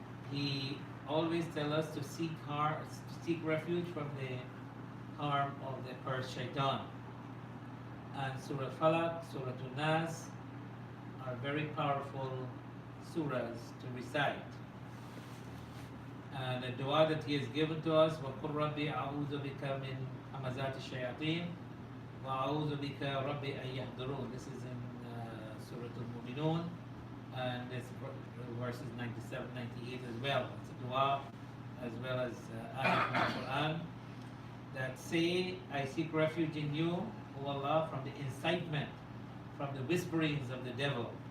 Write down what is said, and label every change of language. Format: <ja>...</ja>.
<en>he always tells us to seek refuge from the harm of the cursed shaitan. And Surah Falaq, Surah Nas are very powerful surahs to recite. And the dua that he has given to us,</en> <ar>وَقُلْ رَبِّ أَعُوذُ بِكَ مِنْ هَمَزَاتِ الشَّيَاطِينِ وَأَعُوذُ بِكَ رَبِّ أَنْ يَحْضُرُونَ.</ar> <en>This is in Surah Al-Mu'minun, and it's verses 97, 98 as well. It's a dua as well as ayah from the Quran that say, I seek refuge in you, O Allah, from the incitement, from the whisperings of the devil.</en>